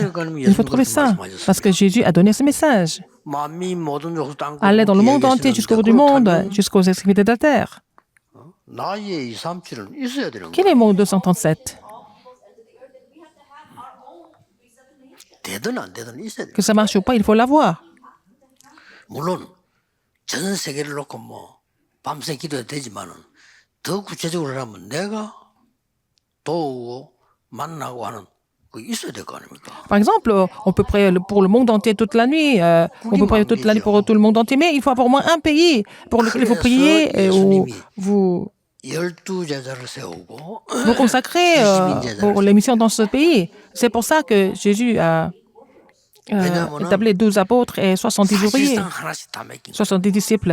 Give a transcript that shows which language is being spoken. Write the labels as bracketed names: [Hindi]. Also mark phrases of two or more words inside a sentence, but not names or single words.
[French] Il faut trouver ça, parce que Jésus a donné ce message. Allez dans le monde entier, jusqu'au bout du monde, jusqu'aux extrémités de la terre. Quel est mon 237? Que ça marche ou pas, il faut l'avoir. [Korean] 물론 전 세계를 놓고 뭐 밤새 기도해도 되지만은 더 구체적으로 하면 내가 도우고 만나고 하는 그 있어야 될 거 아닙니까? [French] Par exemple, on peut prier pour le monde entier toute la nuit, on peut prier toute la nuit pour tout le monde entier, mais il faut avoir au moins un pays pour lequel il faut prier et où vous vous consacrez pour les missions dans ce pays. C'est pour ça que Jésus a établi 12 apôtres et 70 ouvriers, 70 disciples.